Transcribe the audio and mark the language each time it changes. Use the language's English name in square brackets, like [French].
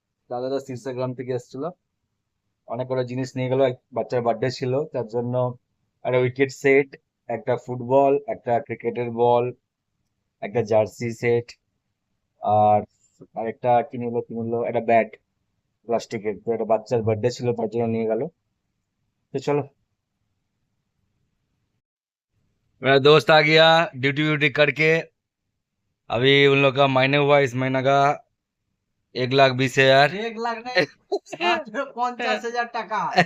[Bangla] দাদারা ইনস্টাগ্রাম থেকে এসেছিল, অনেক কটা জিনিস নিয়ে গেল। এক বাচ্চার বার্থডে ছিল, তার জন্য একটা উইকেট সেট, একটা ফুটবল, একটা ক্রিকেটের বল, একটা জার্সি সেট, আর আরেকটা কি নিলো একটা ব্যাট, প্লাস্টিকের। তো একটা বাচ্চার বার্থডে ছিল, তার জন্য নিয়ে गलो। [Hindi] तो चलो, मेरा दोस्त आ गया ड्यूटी व्यूटी करके। अभी उन लोग का मायने हुआ इस महीना का 1,20,000। [Bangla] 1 লাখ नहीं, মাত্র 50,000 টাকা।